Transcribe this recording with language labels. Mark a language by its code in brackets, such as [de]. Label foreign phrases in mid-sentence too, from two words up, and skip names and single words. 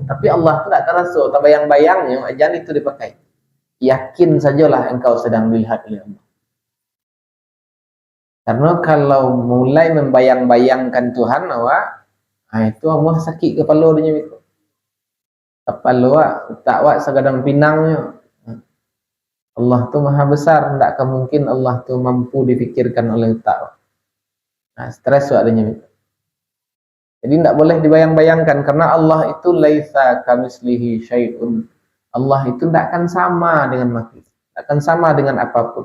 [id] Tapi Allah itu tidak terasa, tak bayang-bayangnya ajan itu dipakai. Yakin sajalah engkau sedang dilihat oleh Allah. Karena kalau mulai membayang-bayangkan Tuhan awak, itu Allah sakit kepala dia itu. Kepala awak tak awak segadang pinangnya. Allah tu maha besar, tidak akan mungkin Allah tu mampu dipikirkan oleh otak. Stres adanya. Jadi tidak boleh dibayang-bayangkan karena Allah itu [ar] ليس كمثله شيء. [id] Allah itu tidak akan sama dengan makhluk, tidak akan sama dengan apapun.